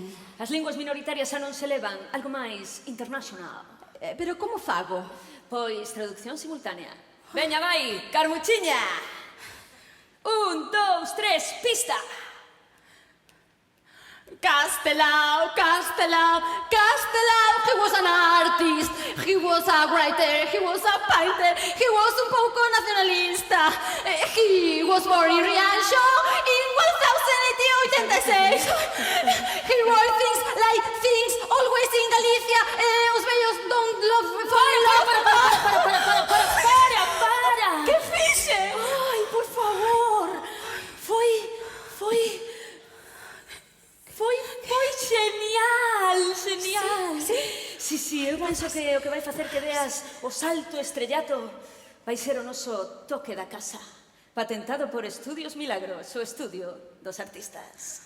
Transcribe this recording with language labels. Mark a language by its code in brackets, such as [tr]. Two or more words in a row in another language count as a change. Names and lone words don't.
[gl] As linguas minoritarias xa non se levan, algo máis internacional. Pero como fago? Pois traducción simultánea. Veña, vai, Carmuchiña. 1, 2, 3, pista. Castelao, Castelao, Castelao, [en] he was an artist, he was a writer, he was a painter, he was [gl] un pouco nacionalista. [en] He was born in Rianxo in 1886. He wrote things like things always in Galicia, [gl] os vellos [en] don't love, fall in love. [gl] Para! Que fixe? Ai, por favor. Foi genial. Sí, eu penso que o que vai facer que veas o salto estrellato vai ser o noso toque da casa, patentado por Estudios Milagros, o estudio dos artistas.